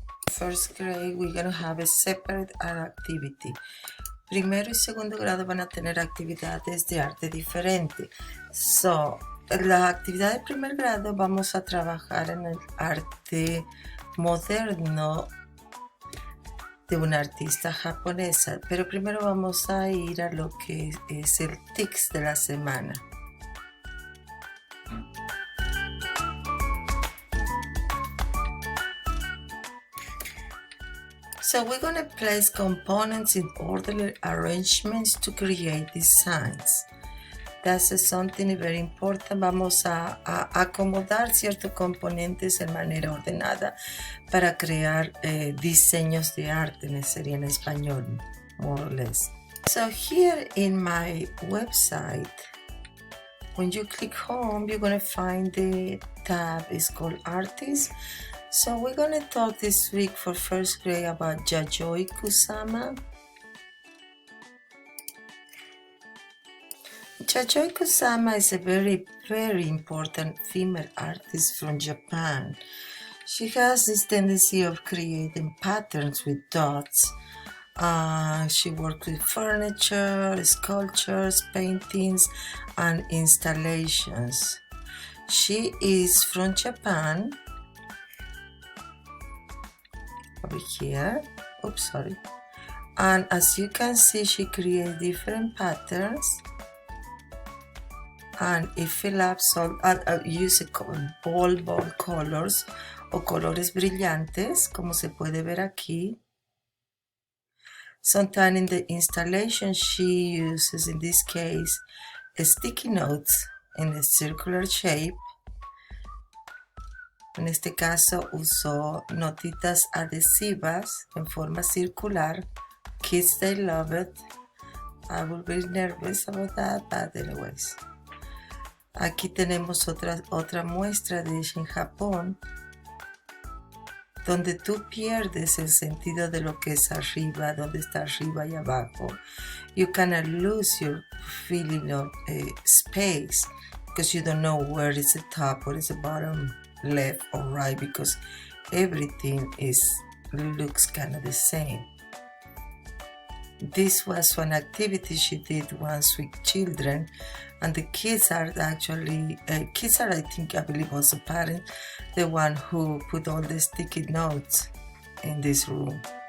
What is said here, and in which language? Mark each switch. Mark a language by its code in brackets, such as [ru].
[en] first grade, we're going to have a separate art activity. [es] Primero y segundo grado van a tener actividades de arte diferente. So, en la actividad de primer grado vamos a trabajar en el arte moderno de una artista japonesa, pero primero vamos a ir a lo que es el tics de la semana. [en] So we're going to place components in orderly arrangements to create designs. That's something very important. [es] Vamos a acomodar ciertos componentes de manera ordenada para crear diseños de arte, sería en español, [en] more or less. So here in my website, when you click home, you're going to find the tab is called Artists. So we're going to talk this week for first grade about Yayoi Kusama. Yayoi Kusama is a very, very important female artist from Japan. She has this tendency of creating patterns with dots. She works with furniture, sculptures, paintings, and installations. She is from Japan. Over here, oops, sorry. And as you can see, she creates different patterns. And it fills up some, use bold colors [es] o colores brillantes, como se puede ver aquí. [en] Sometimes in the installation, she uses, in this case, sticky notes in a circular shape. [es] En este caso usó notitas adhesivas en forma circular. [en] Kids, they love it. I will be nervous about that, but anyways. [es] Aquí tenemos otra muestra de ella en Japón, donde tú pierdes el sentido de lo que es arriba, donde está arriba y abajo. [en] You cannot lose your feeling of space because you don't know where is the top, where is the bottom, left or right, because everything looks kind of the same. This was one activity she did once with children, and the kids are actually, I believe also parents, the one who put all the sticky notes in this room.